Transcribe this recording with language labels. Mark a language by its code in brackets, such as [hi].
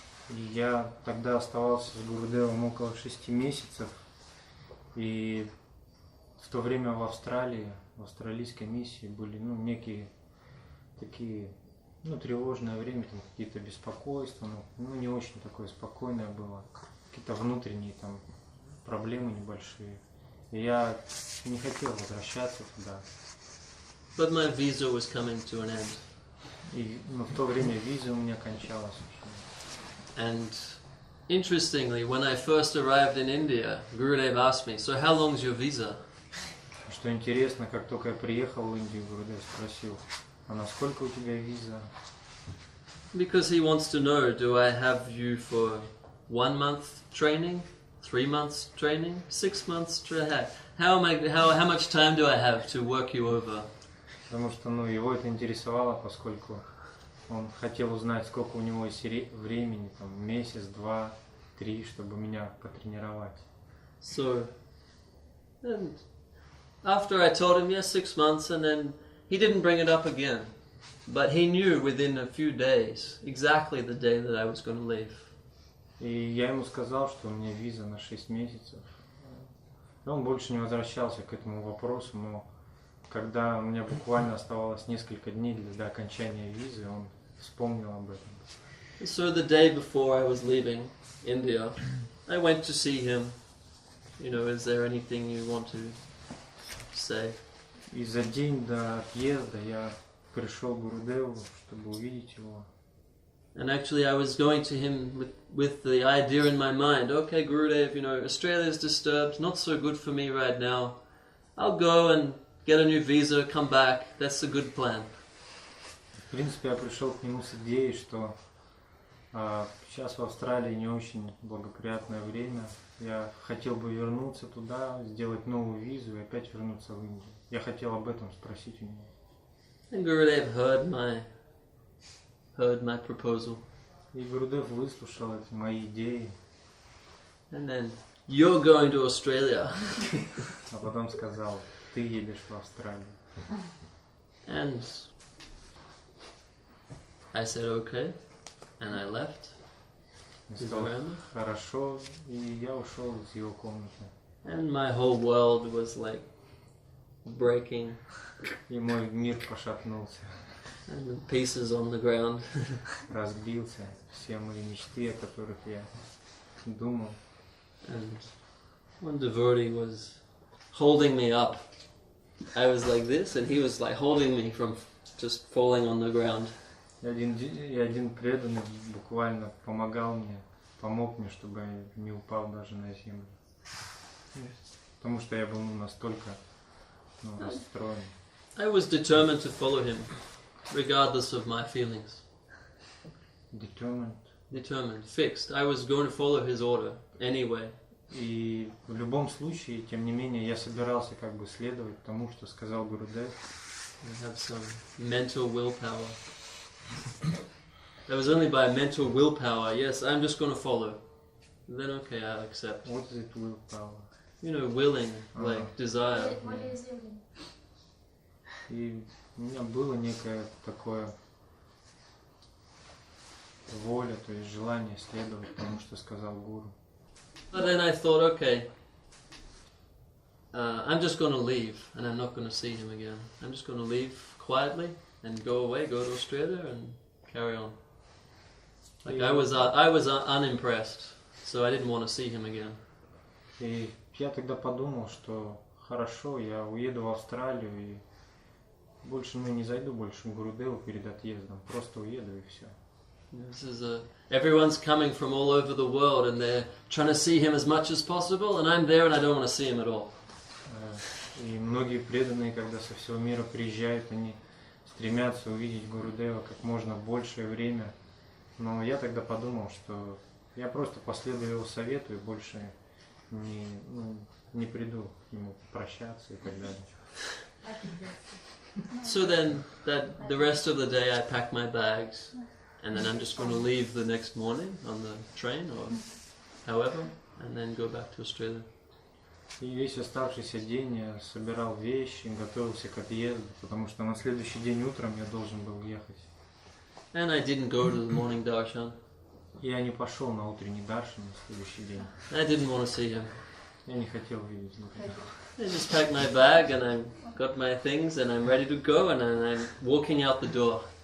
[ru] И я тогда оставался с Гурудевом около 6 месяцев, и в то время в Австралии, в австралийской миссии были некие такие, тревожное время, там какие-то беспокойства, не очень такое спокойное было, какие-то внутренние там проблемы небольшие. И я не хотел возвращаться туда. [en] But my visa was coming to an end. [ru] И в то время виза у меня кончалась. [en] And interestingly, when I first arrived in India, Gurudev asked me, so how long's your visa? [ru] Что интересно, как только я приехал в Индию, Гурудев спросил, а насколько у тебя виза? [en] Because he wants to know, do I have you for 1 month training, 3 months training, 6 months training? How much time do I have to work you over? [ru] Потому что его это интересовало, поскольку он хотел узнать, сколько у него есть времени, там, месяц, 2, 3, чтобы меня потренировать. [en] So, and after I told him, yes, 6 months, and then he didn't bring it up again. But he knew within a few days, exactly the day that I was going to leave. [ru] И я ему сказал, что у меня виза на 6 месяцев. И он больше не возвращался к этому вопросу, но когда у меня буквально оставалось несколько дней до окончания визы, он вспомнил об этом. [en] So the day before I was leaving India, I went to see him. Is there anything you want to say? [ru] И за день до отъезда я пришел к Гурудеву, чтобы увидеть его. [en] And actually I was going to him with the idea in my mind, okay, Gurudev, Australia's disturbed, not so good for me right now. I'll go and get a new visa, come back. That's a good plan. [ru] В принципе, я пришел к нему с идеей, что сейчас в Австралии не очень благоприятное время. Я хотел бы вернуться туда, сделать новую визу и опять вернуться в Индию. Я хотел об этом спросить у него. [en] And Gurudev heard my proposal. [ru] И Гурудев выслушал эти мои идеи. [en] And then, you're going to Australia. [ru] А потом сказал, ты едешь в Австралию. [en] And I said, okay. And I left. [ru] Я сказал, хорошо, и я ушел из его комнаты. [en] And my whole world was like breaking. [ru] И мой мир пошатнулся. [en] And pieces on the ground. [ru] Разбился. Все мои мечты, о которых я думал. [en] And one devotee was holding me up. I was like this, and he was like holding me from just falling on the ground. [ru] И один преданный буквально помог мне, чтобы я не упал даже на землю. потому что я был настолько расстроен. [en] I was determined to follow him, regardless of my feelings. Determined, fixed. I was going to follow his order anyway. И в любом случае, тем не менее, я собирался как бы следовать тому, что сказал Гурудев. I have some mental willpower. That was only by mental willpower. Yes, I'm just going to follow. Then okay, I'll accept. What is it willpower? You know, willing, like desire. What is willing? [ru] И у меня было некое такое воля, то есть желание следовать тому, что сказал гуру. [en] But then I thought, okay, I'm just going to leave, and I'm not going to see him again. I'm just going to leave quietly and go away, go to Australia, and carry on. Like I was unimpressed, so I didn't want to see him again. [ru] И я тогда подумал, что хорошо, я уеду в Австралию и больше не зайду больше к Гурудеву перед отъездом, просто уеду и все. [en] This is everyone's coming from all over the world and they're trying to see him as much as possible, and I'm there and I don't want to see him at all. [ru] И многие преданные, когда со всего мира приезжают, они стремятся увидеть Гурудева как можно большее время. Но я тогда подумал, что я просто последую его совету и больше не приду к нему прощаться и так далее. [en] So then, the rest of the day I packed my bags, and then I'm just going to leave the next morning on the train or however, and then go back to Australia. [ru] И весь оставшийся день я собирал вещи, готовился к отъезду, потому что на следующий день утром я должен был ехать. [en] And I didn't go to the morning darshan. [ru] Я не пошел на утренний даршан на следующий день. [en] I didn't want to see him. [ru] Я не хотел видеть Гурудева. [en] I just packed my bag and I got my things and I'm ready to go and I'm walking out the door.